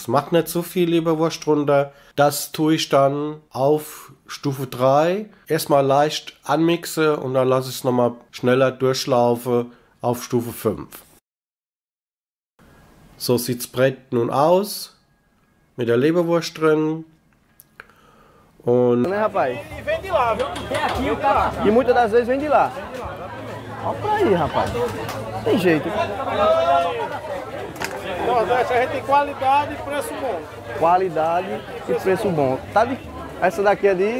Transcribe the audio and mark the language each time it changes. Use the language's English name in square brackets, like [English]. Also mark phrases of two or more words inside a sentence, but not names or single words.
[German] Macht nicht so viel Leberwurst runter. Das tue ich dann auf Stufe 3. Erstmal leicht anmixen und dann lasse ich es nochmal schneller durchlaufen auf Stufe 5. So sieht das Brett nun aus. Mit der Leberwurst drin. Und [Portuguese] Né, rapaz? E vem de lá, viu? Tem aqui o cara. E muitas das vezes vem de lá. Olha pra aí, rapaz. Tem jeito. Nordeste, a gente tem qualidade e preço bom. Qualidade e preço bom. Tá de... Essa daqui é de